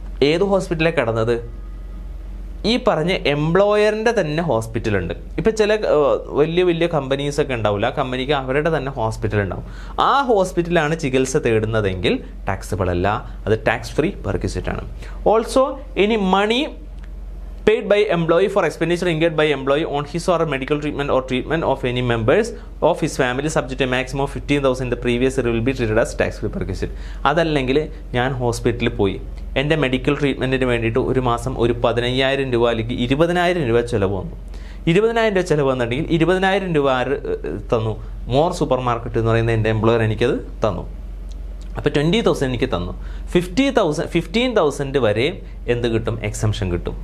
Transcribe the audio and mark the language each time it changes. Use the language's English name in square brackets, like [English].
[Malayalam] ഏത് ഹോസ്പിറ്റലിൽ കിടന്നത്, ഈ പറഞ്ഞ എംപ്ലോയറിൻ്റെ തന്നെ ഹോസ്പിറ്റലുണ്ട്. ഇപ്പം ചില വലിയ വലിയ കമ്പനീസൊക്കെ ഉണ്ടാവില്ല, ആ കമ്പനിക്ക് അവരുടെ തന്നെ ഹോസ്പിറ്റൽ ഉണ്ടാവും. ആ ഹോസ്പിറ്റലാണ് ചികിത്സ തേടുന്നതെങ്കിൽ ടാക്സബിൾ അല്ല, അത് ടാക്സ് ഫ്രീ പെർക്വിസിറ്റ് ആണ്. [English] Also ഇനി money paid by employee for expenditure incurred by employee on his or her medical treatment or treatment of any members of his family subject to a maximum of 15,000 the previous year will be treated as tax free perquisite. [Malayalam] അതല്ലെങ്കിൽ ഞാൻ ഹോസ്പിറ്റലിൽ പോയി എൻ്റെ medical ട്രീറ്റ്മെൻറ്റിന് വേണ്ടിയിട്ട് ഒരു മാസം ഒരു 15,000 രൂപ അല്ലെങ്കിൽ 20,000 രൂപ ചിലവ് വന്നു. 20,000 രൂപ ചിലവ് വന്നിട്ടുണ്ടെങ്കിൽ 20,000 രൂപ ആര് തന്നു? മോർ സൂപ്പർ മാർക്കറ്റ് എന്ന് പറയുന്ന എൻ്റെ എംപ്ലോയർ എനിക്കത് തന്നു. അപ്പോൾ 20,000 എനിക്ക് തന്നു. 15,000 വരെ എന്ത് കിട്ടും? എക്സംഷൻ കിട്ടും.